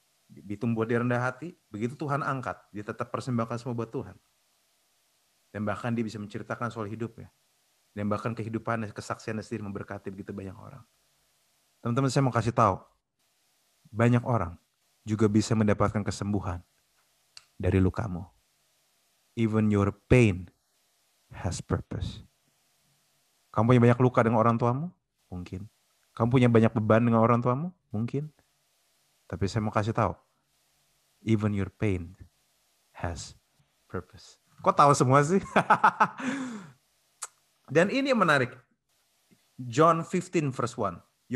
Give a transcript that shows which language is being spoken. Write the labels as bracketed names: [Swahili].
[Indonesian] Ditumbuh dia rendah hati, begitu Tuhan angkat, dia tetap persembahkan semua buat Tuhan. Dan bahkan dia bisa menceritakan soal hidupnya. Dan bahkan kehidupannya, kesaksiannya sendiri memberkati begitu banyak orang. Teman-teman, saya mau kasih tahu, banyak orang juga bisa mendapatkan kesembuhan dari lukamu. [English] Even your pain has purpose. [Indonesian] Kamu punya banyak luka dengan orang tuamu? Mungkin. Kamu punya banyak beban dengan orang tuamu? Mungkin. Tapi saya mau kasih tahu, [English] even your pain has purpose. [Indonesian] Kok tahu semua sih? Dan ini yang menarik. John 15 verse 1.